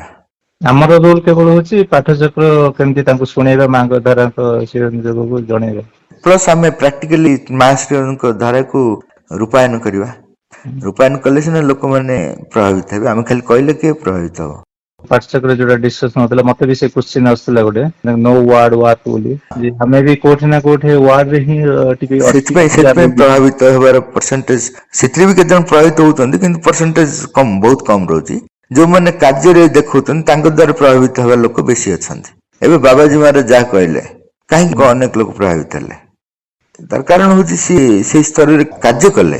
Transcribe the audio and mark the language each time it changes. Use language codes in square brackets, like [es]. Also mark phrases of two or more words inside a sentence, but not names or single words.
[or] ଆମର ରୋଲ କେବଳ ହଉଛି ପାଠଚକ୍ର କେମିତି ତାଙ୍କୁ ଶୁଣେଇବା, ମାଙ୍କ ଧାରାଙ୍କ ଶ୍ରୀଅରବିନ୍ଦ ଯୋଗକୁ ଜଣେଇବା। ପ୍ଲସ୍ ଆମେ ପ୍ରାକ୍ଟିକାଲି ମା ଶ୍ରୀଅରବିନ୍ଦଙ୍କ ଧାରାକୁ ରୂପାୟନ କରିବା। ରୂପାୟନ କଲେ ସିନା ଲୋକମାନେ ପ୍ରଭାବିତ ହେବେ। ଆମେ ଖାଲି କହିଲେ କିଏ ପ୍ରଭାବିତ ହବ? ପାଠଚକ୍ର ଯୋଉଟା ଡିସ୍କସନ ହଉଥିଲା ମତେ ବି ସେ କ୍ୱେଶ୍ଚିନ୍ ଆସୁଥିଲା ଗୋଟେ नो वार्ड वाट ବୋଲି ଯେ ଆମେ ବି କୋଉଠି ନା କୋଉଠି ୱାର୍ଡ ରେ ହିଁ ଟିକେ ସେଥିପାଇଁ ସେଥିପାଇଁ ପ୍ରଭାବିତ ହେବାର ପରସେଣ୍ଟେଜ ସେଥିରେ ବି କେତେ ଜଣ ପ୍ରଭାବିତ ହଉଛନ୍ତି କିନ୍ତୁ ପରସେଣ୍ଟେଜ କମ ବହୁତ କମ ରହୁଛି। ଯୋଉମାନେ କାର୍ଯ୍ୟରେ ଦେଖଉଛନ୍ତି ତାଙ୍କ ଦ୍ୱାରା ପ୍ରଭାବିତ ହେବା ଲୋକ ବେଶୀ ଅଛନ୍ତି। ଏବେ ବାବାଜୀ ମହାରାଜ ଯାହା କହିଲେ କାହିଁକି ଅନେକ ଲୋକ ପ୍ରଭାବିତ ହେଲେ ତାର କାରଣ ହଉଛି ସିଏ ସେଇ ସ୍ତରରେ କାର୍ଯ୍ୟ କଲେ।